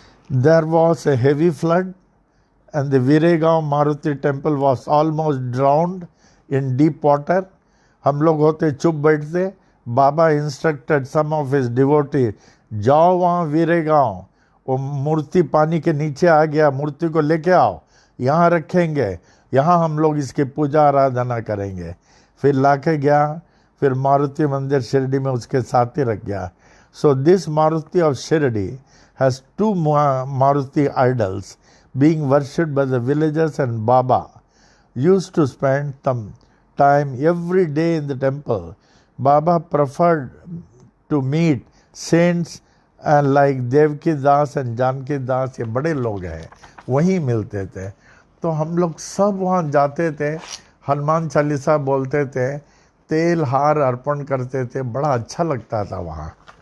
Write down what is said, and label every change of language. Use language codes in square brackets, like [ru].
[en] There was a heavy flood and the Viregaon Maruti temple was almost drowned in deep water. [hi] हम लोग होते चुप बैठते, [en] Baba instructed some of his devotee, [hi] जाओ वहाँ वीरेगांव, वो मूर्ति पानी के नीचे आ गया, मूर्ति को लेके आओ, यहाँ रखेंगे, यहाँ हम लोग इसकी पूजा आराधना करेंगे। फिर लाके गया, फिर मारुति मंदिर शिरडी में उसके साथ ही रख गया। [en] So this Maruti of Shirdi has two Maruti idols being worshipped by the villagers, and Baba used to spend some time every day in the temple. Baba preferred to meet saints and like Devki Das and Janki Das, [hi] ये बड़े लोग हैं, वहीं मिलते थे। तो हम लोग सब वहाँ जाते थे, हनुमान चालीसा बोलते थे, तेल हार अर्पण करते थे, बड़ा अच्छा लगता था वहाँ।